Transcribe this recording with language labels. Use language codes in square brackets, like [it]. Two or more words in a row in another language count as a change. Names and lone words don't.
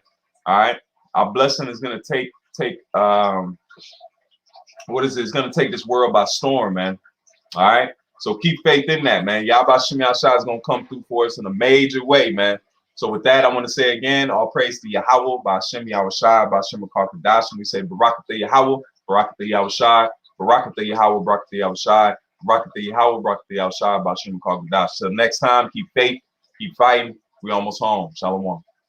[en] All right, our blessing is gonna take what is it? It's gonna take this world by storm, man. All right, so keep faith in that, man. Yahweh Shem Yahshua is gonna come through for us in a major way, man. So with that, I want to say again, all praise to Yahweh, [he] בשם יהושע, בשם רוח [en] and we say [he] ברכת יהוה, ברכת יהושע, ברכת יהוה, ברכת יהושע, ברכת יהוה, ברכת יהושע, בשם רוח. [en] Till next time, keep faith, keep fighting. We almost home. Shalom.